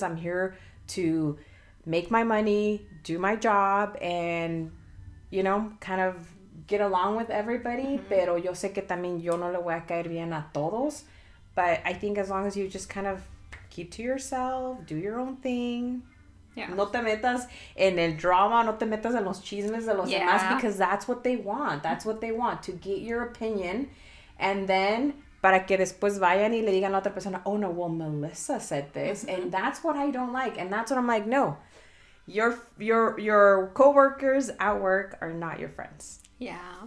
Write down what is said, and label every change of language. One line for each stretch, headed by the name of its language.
English: I'm here to make my money, do my job, and, kind of get along with everybody.
Spanish: Pero yo sé que también yo no le voy a caer bien a todos. But I think as long as you just kind of
English: keep to yourself, do your own thing. Yeah.
Spanish: No te metas en el drama, no te metas en los chismes de los demás, because that's what they want.
English: That's what they want, to get your opinion, and then para que después vayan y le digan a la otra persona, oh no, well, Melissa said this, and that's what I don't like, and that's what I'm like, no, your coworkers at work are not your friends. Yeah.